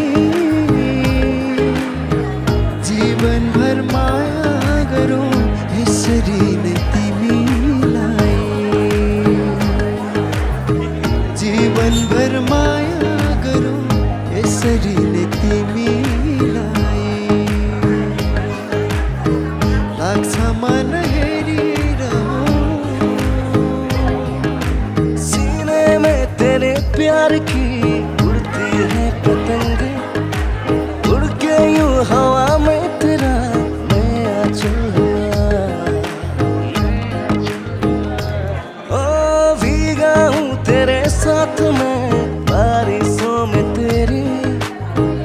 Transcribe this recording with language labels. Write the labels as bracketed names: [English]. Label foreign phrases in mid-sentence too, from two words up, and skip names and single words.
[Nepali] जीवनभर माया गरौँ यसरी नै तिमीलाई, जीवनभर माया गरौँ यसरी नै तिमीलाई। लाग्छ मन हेरिरहूँ। [Hindi] सीने में तेरे प्यार की उड़ती है पतंगे, उड़ के यूं हवा में तेरा मैं आंचल हुआ। ओ भीगा हूँ तेरे साथ में बारिशों में तेरी,